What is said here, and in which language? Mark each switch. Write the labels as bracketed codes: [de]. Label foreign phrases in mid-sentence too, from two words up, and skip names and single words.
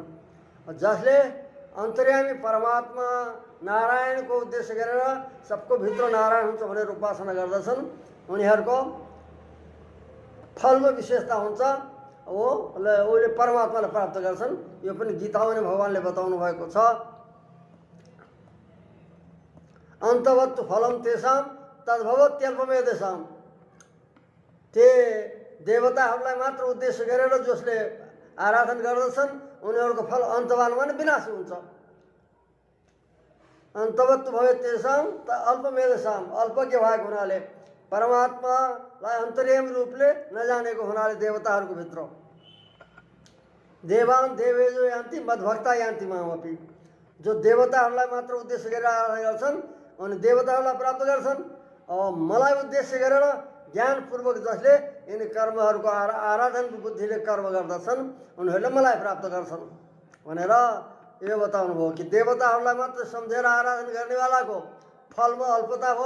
[ne] जसले अन्तर्यामी परमात्मा नारायणको उद्देश्य गरेर सबको भित्र नारायण हुन्छ भनेर उपासना गर्दछन् उनीहरूको फलमा विशेषता हुन्छ। उसले परमात्मालाई प्राप्त गर्छन्। यो पनि गीतामा नै भगवानले बताउनु भएको छ। [sa] अन्तवत्तु फलम तेषाम तद्भवत्यल्पमेधेषाम। [ne] ते देवताहरूलाई मात्र उद्देश्य गरेर जसले आराधना गर्दछन् उनीहरूको फल अन्तवानमा नै विनाशी हुन्छ। [sa] अन्तवत्तु भवे तेषाम त अल्पमेधेषाम, [ne] अल्पज्ञ भएको हुनाले, परमात्मालाई अन्तर्यामी रूपले नजानेको हुनाले देवताहरूको भित्र। [sa] देवान देवेजो यान्ति मद्भक्ता यान्ति मामपि। [ne] जो देवताहरूलाई मात्र उद्देश्य गरेर आराधना गर्छन् अनि देवताहरूलाई प्राप्त गर्छन्। मलाई उद्देश्य गरेर ज्ञानपूर्वक जसले यिनी कर्महरूको आराधन बुद्धिले कर्म गर्दछन् उनीहरूले मलाई प्राप्त गर्छन् भनेर यो बताउनु भयो कि देवताहरूलाई मात्र सम्झेर आराधना गर्नेवालाको फलमा अल्पता हो।